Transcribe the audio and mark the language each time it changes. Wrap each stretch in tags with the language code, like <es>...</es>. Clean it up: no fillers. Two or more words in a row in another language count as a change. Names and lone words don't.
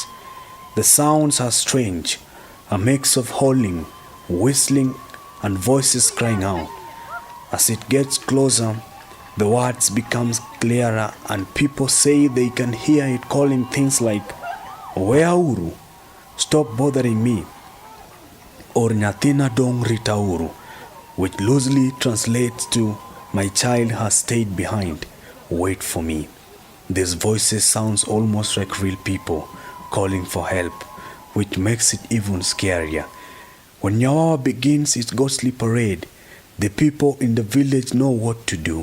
<en>The sounds are strange, a mix of howling, whistling, and voices crying out. As it gets closer, the words become clearer and people say they can hear it calling things like, "Weauru, stop bothering me," or</en> <luo>"Nyathina dong ritauru,"</luo> <en>which loosely translates to, "My child has stayed behind, wait for me." These voices sounds almost like real people calling for help, which makes it even scarier. When Nyawawa begins its ghostly parade, the people in the village know what to do.</en>